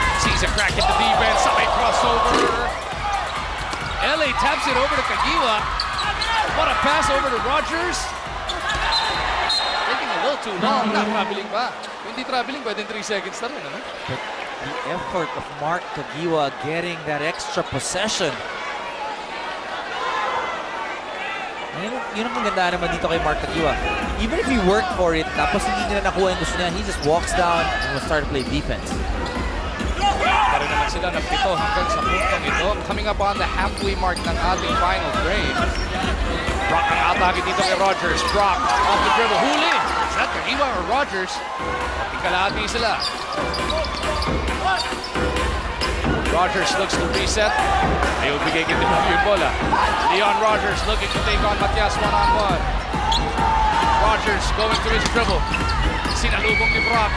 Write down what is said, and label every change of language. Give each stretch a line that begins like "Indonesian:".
English: Sees a crack in the defense. Side crossover. LA taps it over to Kagiwa. What a pass over to Rogers. Taking a little too long.
Filipino: Not traveling pa. Hindi traveling, pwedeng 3 seconds na rin. Ano?
English: But the effort of Mark Kagiwa getting that extra possession.
Filipino: Yun ang maganda naman dito kay Mark Kagiwa.
English: Even if he worked for it,
Filipino: tapos hindi nila nakuha yung gusto niya,
English: he just walks down and will start to play defense.
Filipino: Para naman sila ng 7 hanggang sa puntong ito.
English: Coming up on the halfway mark
Filipino: ng ating final frame. Brock ang atake dito kay Rogers.
English: Brock off the dribble.
Filipino: Huli!
English: Is that Kagiwa or Rogers?
Filipino: Ating kalahati sila.
English: Rogers looks to reset.
Filipino: Ayaw bigay kay Tenorio yung bola.
English: Leon Rogers looking to take on Matias one-on-one. Rogers going to his dribble.
Filipino: Sinalubong ni Brock.